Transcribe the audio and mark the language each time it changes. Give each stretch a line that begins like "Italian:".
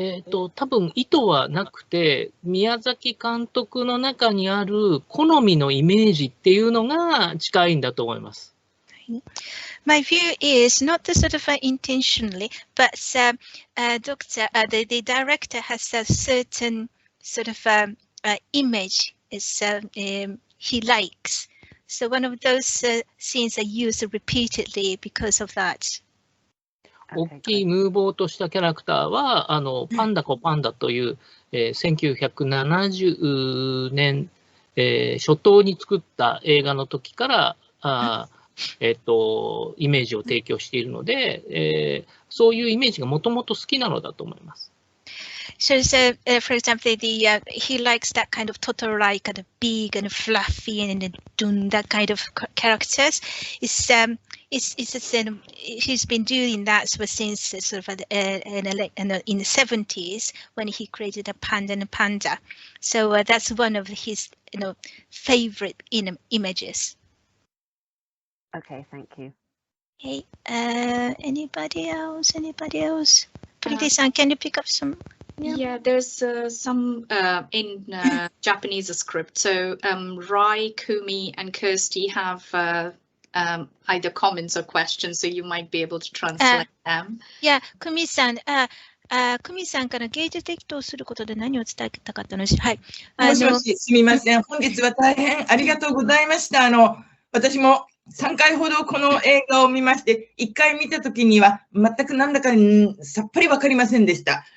Japanese: 多分意図はなくて、宮崎監督の中にある好みのイメージっていうのが近いんだと思います。
English: My view is not the sort of intentionally, but the director has a certain sort of image is he likes. So one of those scenes are used repeatedly because of that. 大きいムーボーとしたキャラクターは、パンダコパンダという、1970年、初頭に作った映画の時からイメージを提供しているので、そういうイメージがもともと好きなのだと思います。 So, for example, he likes that kind of tutor-like, kind of big and fluffy and that kind of characters. He's been doing that since sort of in the 70s when he created a panda and a panda. So that's one of his favorite images. Okay, thank you. Okay, anybody else? Pretty-san, can you pick up some? Yeah, there's some in Japanese script. So Rai, Kumi, and Kirsty have either comments or questions, so you might be able to translate them.
Japanese: Yeah, Kumi-san, から芸術的とすることで何を伝えたかったので、はい。もしもし、すみません。本日は大変ありがとうございました。私も3回ほどこの映画を見まして、1回見たときには全くなんだかさっぱりわかりませんでした。